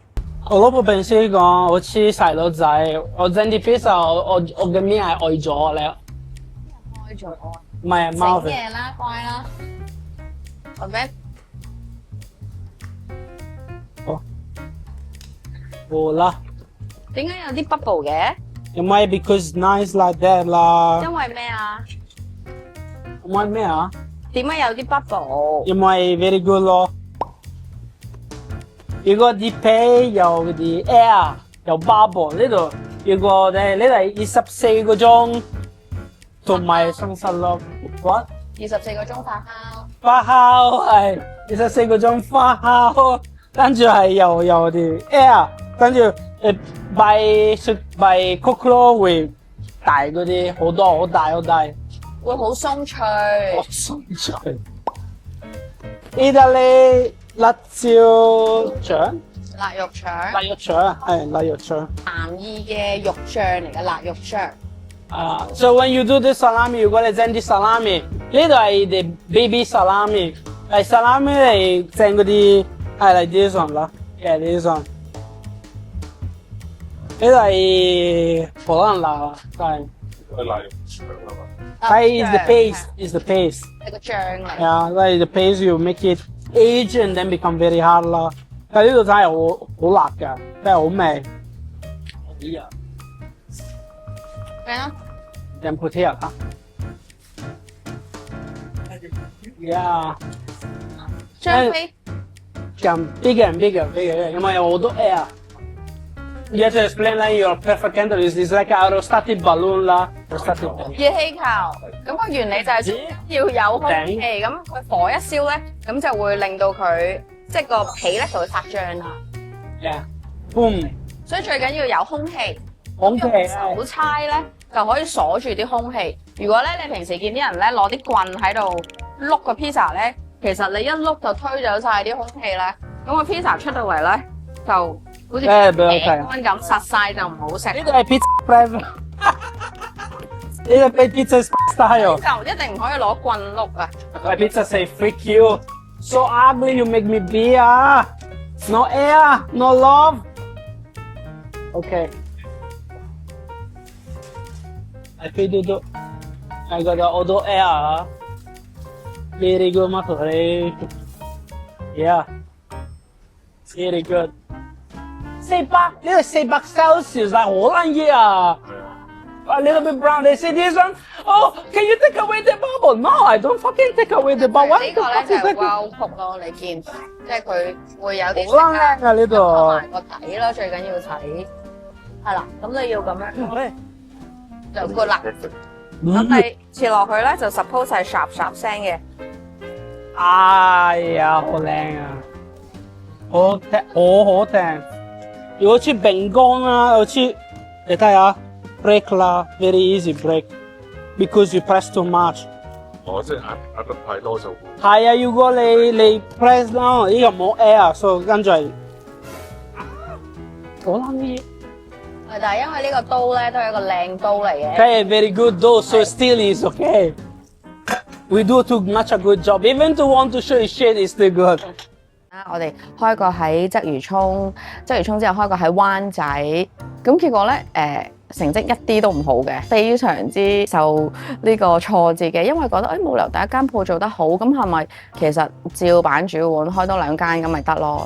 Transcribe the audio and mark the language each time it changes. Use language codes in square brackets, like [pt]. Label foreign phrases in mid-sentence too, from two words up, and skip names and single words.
[yue] 我老婆平時講好似細路仔，我整啲 pizza， 我嘅面係愛咗你。開咗唔係貓整嘢啦，乖啦。OK。好啦。點解有啲 bubble 嘅？ [en] 因為 because nice like that 啦。 [yue] 因為咩啊？因為咩啊？點解有啲 bubble？因為 [en] very good [yue] 咯。如果啲皮有啲 air 有 bubble 呢度，如果你係24個鐘。同埋生實咯 ，what？ 24個鐘發酵。發酵係24個鐘發酵，跟住係有啲 air， 跟住 [en] by cook [yue] 會大嗰啲好多好大，會好鬆脆。好鬆脆。意大利辣椒醬。辣肉腸。辣肉腸係辣肉腸。南意嘅肉醬嚟嘅辣肉醬。 [en] So when you do the salami， [yue] 如果你整啲 salami， 呢度係啲 [en] baby salami， [yue] 係 salami 嚟整嗰啲係嚟 [en] this one [yue] 啦 ， [en] yeah this one。 [yue] 呢度係荷蘭辣，係。佢辣肉腸啊嘛。 [en] 係 is the paste，is the paste。 [yue] 係個醬嚟。 [en] Yeah， like the paste you make it age and then become very hard 啦。 [yue] 但係呢度真係好辣㗎，真係好味。咦啊！咩啊？ [en] 點 put here 啊 ？Yeah。 [yue] 張飛。 [en] 咁 bigger and bigger， [yue] 因為有好多 [en] air。You have to explain like your perfect candle is like aerostatic balloon 啦 ，aerostatic balloon。 [yue] 熱氣球，咁個原理就係要有空氣，咁佢火一燒咧，咁就會令到佢即係個皮咧就會發脹啦。 [en] Yeah，boom。 [yue] 所以最緊要有空氣。空氣手猜咧就可以鎖住啲空氣。如果咧你平時見啲人咧攞啲棍喺度碌個 pizza 咧，其實你一碌就推走晒啲空氣咧，咁個 pizza 出到嚟咧就好似餅乾咁實晒就唔好食。呢個係 [en] pizza flavor， [yue] 呢個係 [en] pizza style。 [yue] 就一定唔可以攞棍碌啊！ [en] My pizza say freak you, so ugly you make me be 啊 ，no air, no love。Okay。I feel do I got all the air. Very good, Matore. Yeah, very good. [yue] 呢個400 Celsius 係好撚熱啊 [en] ！A little bit brown. They say this one. Oh, can you take away the bubble? No, I don't fucking take away the bubble. [yue] 呢個咧就係 [en] wow cook [yue] 咯，你見即係佢會有啲好撚靚啊呢度。同埋個底咯，最緊要睇係啦。咁你要咁樣就 good 啦。咁你切落去咧就 suppose 係唰唰聲嘅。哎呀，好靚啊！好聽，好聽。如果切餅乾啦，好似你睇下 break 啦 ， [en] very easy break because you press too much。 [yue] 哦，即係壓得太多就係啊，如果你 press 啦，呢個冇 air，所以跟住係好撚熱。但係因為呢個刀咧都係一個靚刀嚟嘅。 [en] Okay, very good though, so still is okay. We do too much a good job. Even to want to show shit is still good. [yue] 我哋開過喺鰂魚涌，鰂魚涌之後開過喺灣仔，咁結果咧成績一啲都唔好嘅，非常之受呢個挫折嘅，因為覺得冇理由第一間鋪做得好，咁係咪其實照板煮碗開多2間咁咪得咯？